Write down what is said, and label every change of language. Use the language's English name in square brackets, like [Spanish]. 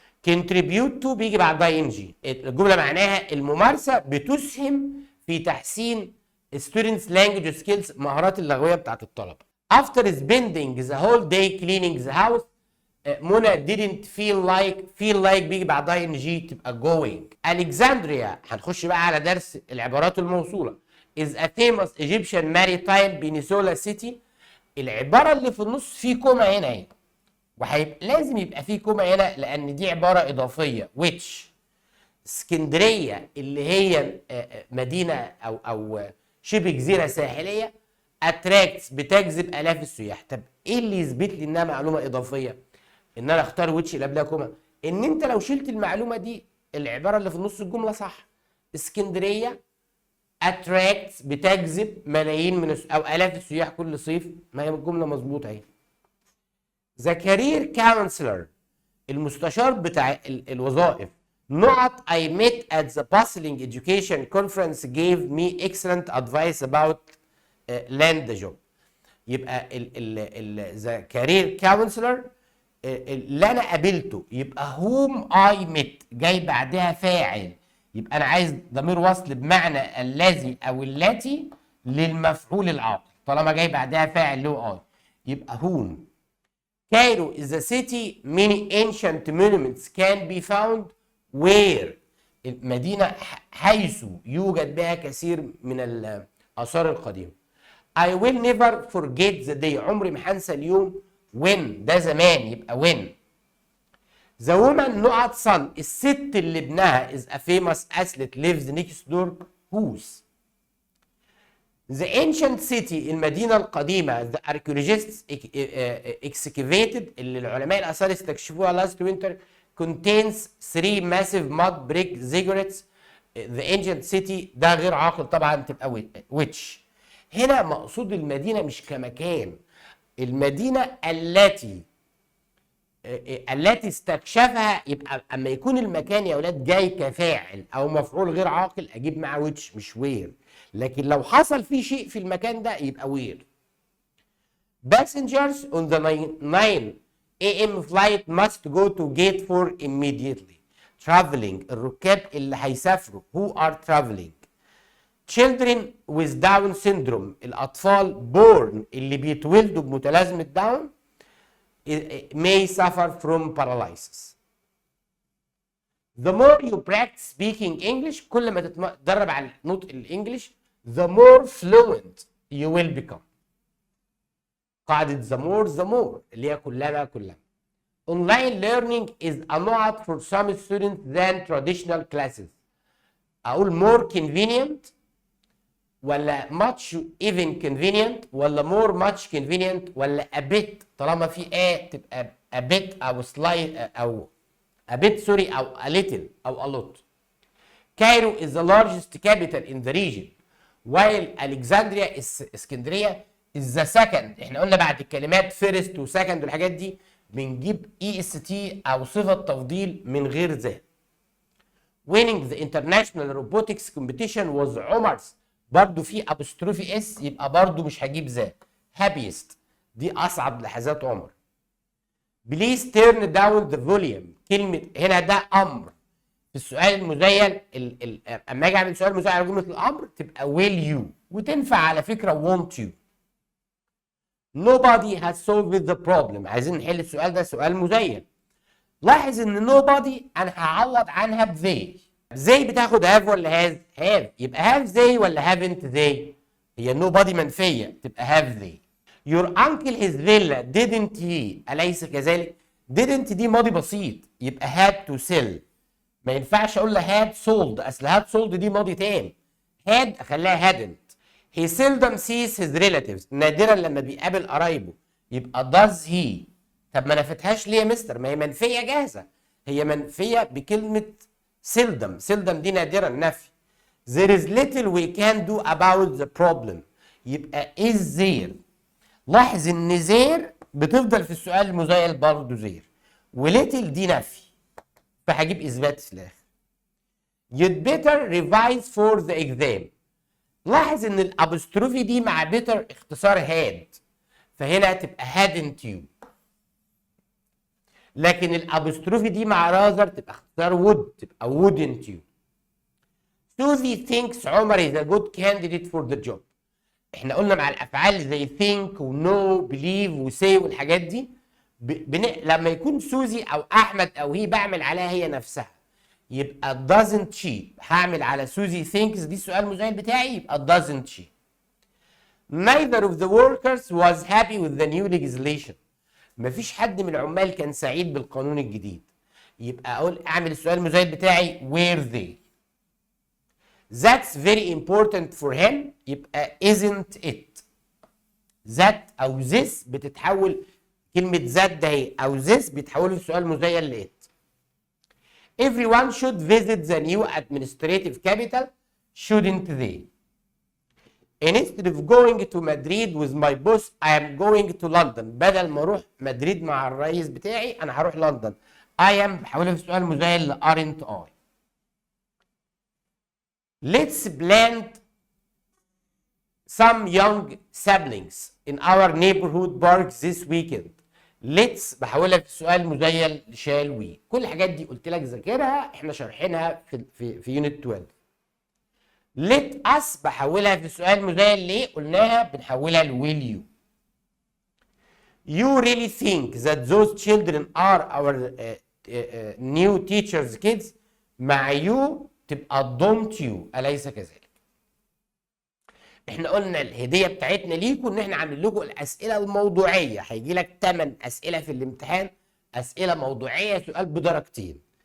[Arabic] contribute to بيجي بعدها ing الجمله معناها الممارسه بتسهم في تحسين [English] students language skills [Arabic] مهارات اللغويه بتاعت الطلبه. [English] After spending the whole day cleaning the house منى didn't feel like [Arabic] بيجي بعدها ing تبقى [English] going. Alexandria [Arabic] هنخش بقى على درس العبارات الموصوله [English] is a famous Egyptian maritime peninsula city. [Arabic] العباره اللي في النص في كوما هنا اهي وهيبقى لازم يبقى في كوما هنا لان دي عباره اضافيه which اسكندريه اللي هي مدينه او شبه جزيره ساحليه attracts بتجذب آلاف السياح. طب ايه اللي يثبت لي انها معلومة اضافية؟ ان انا اختار ويتش اللي قبلها كوما. ان انت لو شلت المعلومة دي العبارة اللي في نص الجملة صح. اسكندرية [English] attracts [Arabic] بتجذب ملايين من او آلاف السياح كل صيف. ما هي الجملة مظبوطة اهي. [English] The career counselor [Arabic] المستشار بتاع الوظائف نقط [English] I met at the bustling education conference gave me excellent advice about land job. [Arabic] يبقى [English] the career counselor [Arabic] اللي انا قابلته يبقى [English] whom I met [Arabic] جاي بعدها فاعل. يبقى انا عايز ضمير وصل بمعنى الذي او التي للمفعول العاقل طالما جاي بعدها فاعل له I. يبقى whom. [English] Cairo is a city many ancient monuments can be found where [Arabic] المدينة حيث يوجد بها كثير من الآثار القديمة. [English] I will never forget the day [Arabic] عمري ما هنسى اليوم [English] when [Arabic] ده زمان يبقى [English] when. The woman [Arabic] نقط [English] son [Arabic] الست اللي ابنها [English] is a famous athlete lives next door whose. The ancient city [Arabic] المدينة القديمة [English] the archaeologists excavated [Arabic] اللي العلماء الآثار استكشفوها [English] last winter contains 3 massive mud brick ziggurats. The ancient city [Arabic] ده غير عاقل طبعا تبقى which. هنا مقصود المدينة مش كمكان. المدينة التي استكشفها. يبقى اما يكون المكان يا اولاد جاي كفاعل او مفعول غير عاقل اجيب معاه which مش where. لكن لو حصل فيه شيء في المكان ده يبقى where. [English] Passengers on the 9 a.m. flight must go to gate 4 immediately. Traveling [Arabic] الركاب اللي هيسافروا [English] who are traveling. Children with Down syndrome الأطفال born [Arabic] اللي بيتولدوا بمتلازمة داون [English] may suffer from paralysis. The more you practice speaking English [Arabic] كل ما تتدرب على نطق الإنجليش [English] the more fluent you will become. [Arabic] قاعدة [English] the more [Arabic] اللي هي كلما. [English] Online learning is a lot for some students than traditional classes. [Arabic] أقول [English] more convenient ولا much even convenient ولا more much convenient ولا a bit [Arabic] طالما في تبقى [English] a bit أو slight أو a bit sorry أو a little أو a lot. Cairo is the largest capital in the region while Alexandria [Arabic] اسكندرية [English] is the second. [Arabic] احنا قلنا بعد الكلمات first و second والحاجات دي بنجيب est أو صفة تفضيل من غير ذا. [English] Winning the international robotics competition was [Arabic] عمر's برضو في apostrophe اس يبقى برضو مش هجيب ذا. [English] happiest [Arabic] دي أصعب لحظات عمر. [English] Please turn down the volume [Arabic] كلمة هنا ده أمر. في السؤال المزيل اما اجي اعمل سؤال مزيل على جمله الامر تبقى [English] will you [Arabic] وتنفع على فكره [English] won't you. Nobody has solved the problem. [Arabic] عايزين نحل السؤال ده سؤال مزيل. لاحظ ان nobody انا هعوض عنها ب [English] they. they [Arabic] بتاخد [English] have ولا have يبقى have they ولا haven't they. [Arabic] هي nobody منفيه تبقى [English] have they. Your uncle his villa didn't he [Arabic] أليس كذلك. didn't دي ماضي بسيط يبقى [English] had to sell. [Arabic] ما ينفعش اقول له [English] had sold [Arabic] اصل had sold دي ماضي تام. [English] had [Arabic] اخليها [English] hadn't. He seldom sees his relatives [Arabic] نادرا لما بيقابل قرايبه يبقى [English] does he. [Arabic] طب ما نفتهاش ليه يا مستر؟ ما هي منفيه جاهزه. هي منفيه بكلمه seldom دي نادرا نفي. [English] There is little we can do about the problem [Arabic] يبقى [English] is there. [Arabic] لاحظ ان there بتفضل في السؤال المزيل برضه there وليتل دي نفي فهجيب اثبات في الاخر. [English] You'd better revise for the exam. [Arabic] لاحظ ان الابوستروفي دي مع better اختصار had فهنا هتبقى [English] hadn't you. [Arabic] لكن الابوستروفي دي مع rather تبقى اختصار would تبقى [English] wouldn't you. Susie thinks عمر is a good candidate for the job. [Arabic] احنا قلنا مع الافعال زي think و know believe و say والحاجات دي لما يكون سوزي او احمد او هي بعمل عليها هي نفسها يبقى [English] doesn't she. [Arabic] هعمل على سوزي thinks دي السؤال المزيل بتاعي يبقى [English] doesn't she. Neither of the workers was happy with the new legislation. [Arabic] مفيش حد من العمال كان سعيد بالقانون الجديد يبقى اقول اعمل السؤال المزيل بتاعي [English] were they. That's very important for him [Arabic] يبقى [English] isn't it. [Arabic] ذات او this بتتحول، كلمه ذات ده هي او this بيتحولوا لسؤال مزيل لقيت. [English] Everyone should visit the new administrative capital, shouldn't they? Instead of going to Madrid with my boss, I am going to London. [Arabic] بدل ما اروح مدريد مع الرئيس بتاعي انا هروح لندن. [English] I am [Arabic] بحولها في سؤال مزيل ل [English] aren't I. Let's plant some young saplings in our neighborhood park this weekend. [Arabic] Let's بحولها في سؤال مزيل [English] shall we. [Arabic] كل الحاجات دي قلت لك ذاكرها، احنا شارحينها في يونت 12. [English] let us [Arabic] بحولها في سؤال مزيل ليه؟ قلناها بنحولها ل [English] will you. You really think that those children are our new teachers kids؟ [Arabic] مع you تبقى [English] don't you [Arabic] أليس كذلك؟ احنا قلنا الهديه بتاعتنا ليكم ان احنا عاملين لكم الاسئله الموضوعيه، هيجي لك 8 اسئله في الامتحان، اسئله موضوعيه سؤال بدرجتين.